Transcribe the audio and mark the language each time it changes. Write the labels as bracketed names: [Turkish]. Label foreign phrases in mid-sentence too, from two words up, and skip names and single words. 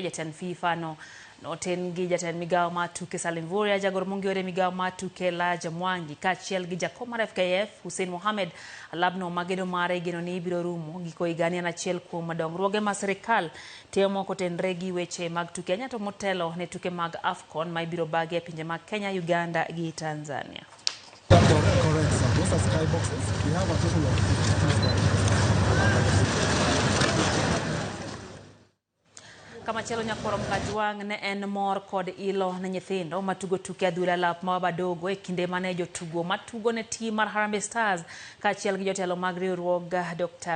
[Luo (Kenya and Tanzania)] Jatend FIFA noten gi jatend migawo mar tuke Salim Vuria, jagoro mong'ere migawo mar tuke Elijah Mwangi kaachiel gi jakom mar FKF Hussein Mohamed. Alabno magedo mare geno ni ibiro rumo giko higa ni achiel kuom dongruoge ma sirkal temo kotenre gi weche mag tuke Kenya to motelo ne tuke mag AFCON ma ibiro bagi e pinje mag Kenya, Uganda gi Tanzania. [English] Correct, sir. Those are sky boxes. We have a total of 52 sky. [Luo (Kenya and Tanzania)] Kama chelo nyakorom Kajwang' ne en mor kod ilo ne nyithindo matugo tuke adhula alap ma badogo e kinde mane jotugo matugo ne team mar Harambee Stars kaachiel gi jotelo mag riwruok Dr.